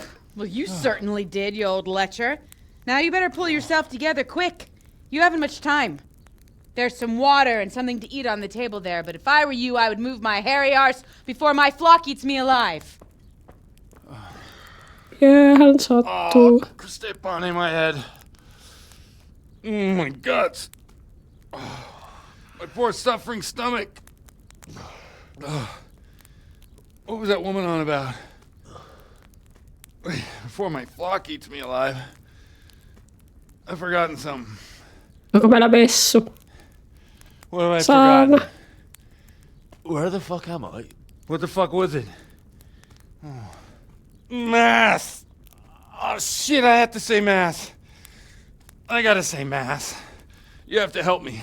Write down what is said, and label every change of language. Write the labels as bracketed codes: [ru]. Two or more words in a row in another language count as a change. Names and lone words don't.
[en] Well, you certainly did, you old lecher. Now you better pull yourself together quick. You haven't much time. There's some water and something to eat on the table there, but if I were you, I would move my hairy arse before my flock eats me alive. Yeah, [fi] hän sattuu. [en] Oh, step on in my head. Oh, my guts. Oh, my poor suffering stomach. Oh, what was that woman on about? Before my flock eats me alive. I've forgotten something. [fi] Onko meillä messu? [en] What have I Saana. forgotten? Where the fuck am I? What the fuck was it? Oh. Mass! Oh shit, I have to say mass. I gotta say mass. You have to help me.